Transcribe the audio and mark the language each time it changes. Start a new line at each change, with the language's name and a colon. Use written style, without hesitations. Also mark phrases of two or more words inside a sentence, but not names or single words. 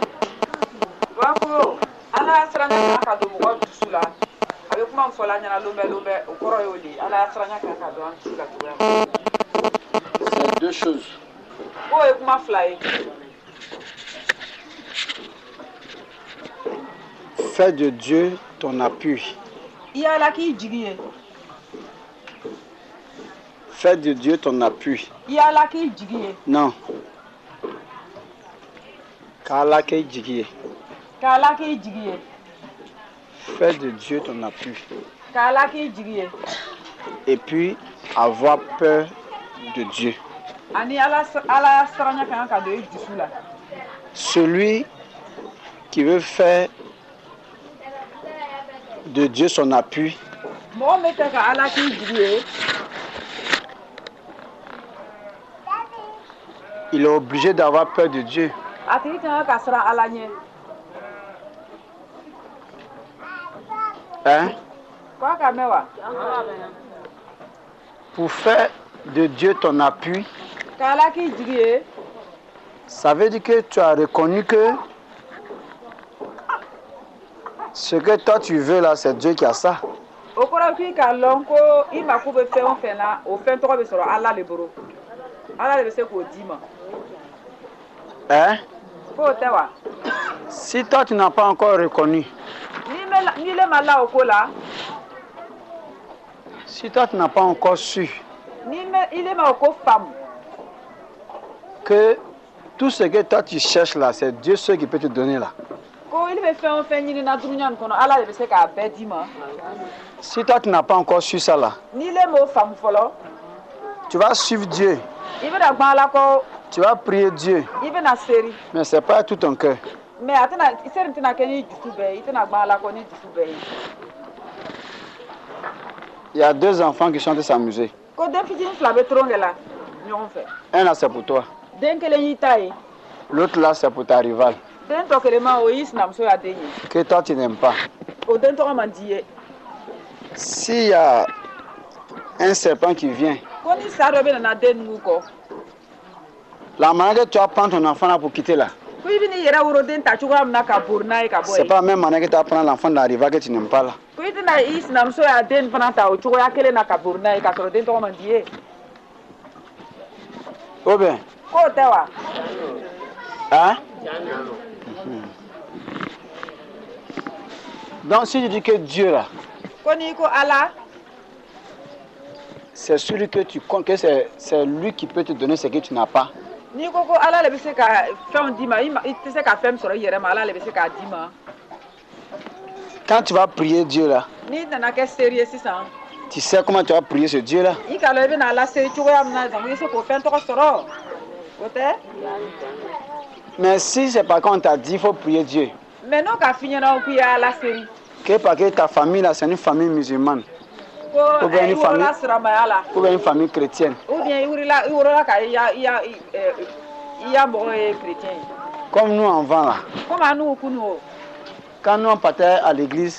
French: Bon,
Bambara: ala siranya ka do mɔgɔ dusu la a bɛ kuma fɔ la ɲɛna lomɛ o kɔrɔ y'o de ala siranya ka do an dusu la cogoya min.
French: C'est deux choses.
Bambara: K'o ye kuma fila ye.
French: Fais de Dieu ton appui.
Bambara: I y'ala k'i jigi ye.
French: Fais de Dieu ton appui.
Bambara: I y'ala k'i jigi ye. Non. K'Ala k'i jigi ye. K'ala k'i jigi ye.
French: Fais de Dieu ton appui.
Bambara: K'ala k'i jigi ye.
French: Et puis avoir peur de Dieu.
Bambara: Ani ala siranya kan ka do i dusu la.
French: Celui qui veut faire de Dieu son appui,
Bambara: Mɔgɔ min tɛ ka ala k'i jigi ye.
French: il est obligé d'avoir peur de Dieu.
Bambara: A tigi kan ka siran ala ɲɛ.
French: Hein?
Bambara: Ko a ka mɛn wa.
French: Pour faire de Dieu ton appui,
Bambara: K'ala k'i jigi ye.
French: ça veut dire que tu as reconnu que ce que toi tu veux là, c'est Dieu qui a ça.
Bambara: O kɔrɔ k'i k'a lɔn ko i mako bɛ fɛn o fɛn na o fɛn tɔgɔ bɛ sɔrɔ ala le bolo ala de bɛ se k'o d'i ma.
French: Hein?
Bambara: K'o tɛ wa.
French: Si toi tu n'as pas encore reconnu,
Bambara: N'i le ma la o ko la.
French: si toi tu n'as pas encore su
Bambara: I le ma o ko faamu.
French: que tout ce que toi tu cherches là, c'est Dieu seul qui peut te donner là.
Bambara: Ko i bɛ fɛn o fɛn ɲini na dunuya nin kɔnɔ ala de bɛ se k'a bɛɛ d'i ma.
French: Si toi tu n'as pas encore su ça là,
Bambara: N'i le m'o faamu fɔlɔ.
French: tu vas suivre Dieu,
Bambara: I bɛna gbɔn ala kɔ.
French: tu vas prier Dieu,
Bambara: I bɛna seri.
French: mais c'est pas tout ton cœur.
Bambara: Mais a tɛna seri tɛna kɛ ni dusu bɛɛ ye i tɛna gbɔn ala kɔ ni dusu bɛɛ ye.
French: Il y a deux enfants qui sont en train de s'amuser.
Bambara: Ko den fitinin fila bɛ turon de la ɲɔgɔn fɛ.
French: Un là c'est pour toi,
Bambara: Den kelen y'i ta ye.
French: l'autre là c'est pour ta rivale,
Bambara: Den tɔ kelen ma o y'i sinamuso y'a den ye.
French: que toi tu n'aimes pas.
Bambara: O den tɔgɔ man di ye.
French: S'il y a un serpent qui vient,
Bambara: Ko ni sa dɔ bɛ nana den ninnu kɔ.
French: la manière que tu vas prendre ton enfant là pour quitter là,
Bambara: Ko i bɛ n'i yɛrɛ woroden ta cogoya min na ka bori n'a ye ka bɔ
French: c'est
Bambara: yen.
French: pas la même manière que tu vas prendre l'enfant de la rivale que tu n'aimes pas là.
Bambara: Ko i tɛna i sinamuso y'a den fana ta o cogoya kelen na ka bori n'a ye k'a sɔrɔ den tɔgɔ man di ye.
French: Ou bien,
Bambara: K'o tɛ wa.
French: hein? Donc si tu dis que Dieu là,
Bambara: Ko n'i ko ala.
French: c'est celui que tu comptes, que c'est lui qui peut te donner ce que tu n'as pas.
Bambara: N'i ko ala le bɛ se ka fɛnw d'i ma i tɛ se ka fɛn min sɔrɔ i yɛrɛ ma ala le bɛ se k'a d'i ma.
French: Quand tu vas prier Dieu là,
Bambara: N'i nana kɛ seri ye sisan.
French: tu sais comment tu vas prier ce Dieu là.
Bambara: I k'a lɔ i bɛna ala seri cogoya min na i bɛ se k'o fɛn tɔgɔ sɔrɔ. O tɛ.
French: Mais si c'est pas qu'on t'a dit il faut prier Dieu,
Bambara: Mais n'o ka f'i ɲɛna k'i ye ala seri.
French: que parce que ta famille là c'est une famille musulmane,
Bambara: Ko
French: Ou bien
Bambara: i ni famille. wolola siramaya la.
French: ou bien une famille chrétienne, Ou bien
Bambara: i wolola ka i ya mɔgɔ ye chrétien ye.
French: comme nous avant là,
Bambara: Komi an n'u kunu o.
French: quand nous on partait à l'église,